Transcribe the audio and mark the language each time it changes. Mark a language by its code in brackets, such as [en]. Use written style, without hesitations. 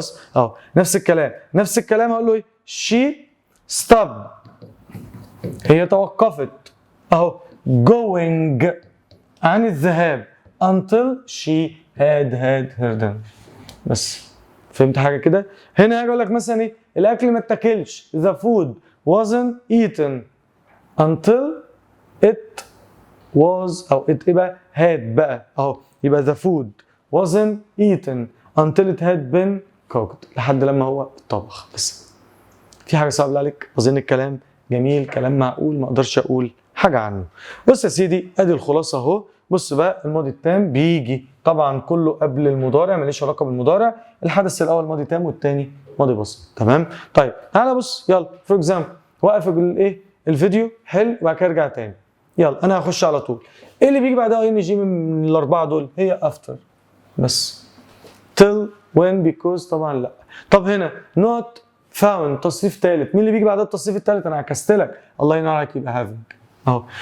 [ar] خلاص اهو نفس الكلام هقول له ايه؟ [en] she stopped، [ar] هي توقفت اهو going عن الذهاب [en] until she had her dinner. [ar] بس فهمت حاجه كده؟ هنا هاجي اقول لك مثلا ايه؟ الاكل ما اتاكلش [en] the food wasn't eaten until it was [ar] او it ايه بقى؟ had بقى اهو. [en] يبقى the food wasn't eaten until it had been cooked، [ar] لحد لما هو اتطبخ. بس في حاجه صعبه عليك؟ اظن الكلام جميل، كلام معقول، ما اقدرش اقول حاجه عنه. بص يا سيدي ادي الخلاصه اهو. بص بقى الماضي التام بيجي طبعا كله قبل المضارع، ماليش علاقه بالمضارع. الحدث الاول ماضي تام والثاني ماضي بسيط. تمام؟ طيب تعالى بص يلا فور اكزامبل، وقف الايه؟ الفيديو حلو وبعد كده ارجع تاني. يلا انا هخش على طول. ايه اللي بيجي بعدها اي ان جي من الاربعه دول؟ هي افتر بس. [en] till when because [ar] طبعا لا. طب هنا not found تصريف ثالث، مين اللي بيجي بعدها التصريف الثالث؟ انا عكست لك، الله ينور عليك، يبقى having اهو.